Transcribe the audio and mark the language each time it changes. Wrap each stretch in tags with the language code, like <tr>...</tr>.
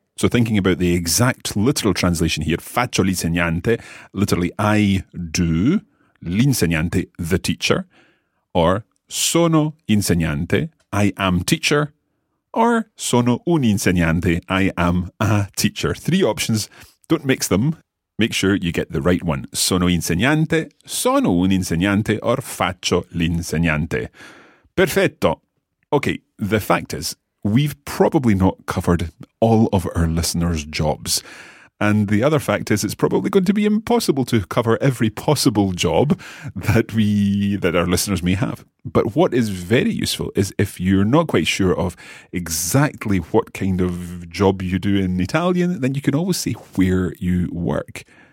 <en>So thinking about the exact literal translation here,</en> <it>faccio l'insegnante,</it> <en>literally I do, l'insegnante, the teacher, or</en> <it>sono insegnante,</it> <en>I am teacher, or</en> <it>sono un insegnante,</it> <en>I am a teacher. Three options, don't mix them, make sure you get the right one.</en> <it>Sono insegnante, sono un insegnante,</it> <en>or</en> <it>faccio l'insegnante. Perfetto.</it> <en>Okay, the fact is, we've probably not covered all of our listeners' jobs. And the other fact is, it's probably going to be impossible to cover every possible job that our listeners may have. But what is very useful is if you're not quite sure of exactly what kind of job you do in Italian, then you can always say where you work.</en>